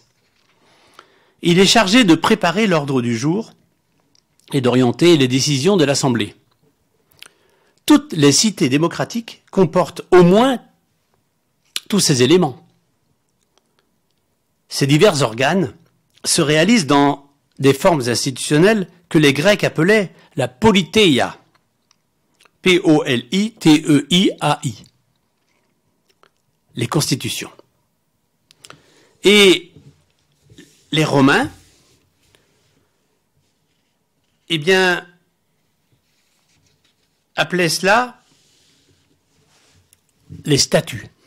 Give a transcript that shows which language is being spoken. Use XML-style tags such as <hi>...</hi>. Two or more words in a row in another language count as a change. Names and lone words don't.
<fr>Il est chargé de préparer l'ordre du jour et d'orienter les décisions de l'Assemblée. Toutes les cités démocratiques comportent au moins tous ces éléments. Ces divers organes se réalisent dans des formes institutionnelles que les Grecs appelaient la politeia. P-O-L-I-T-E-I-A-I. Les constitutions. Et les Romains, eh bien, appelaient cela les statuts.</fr>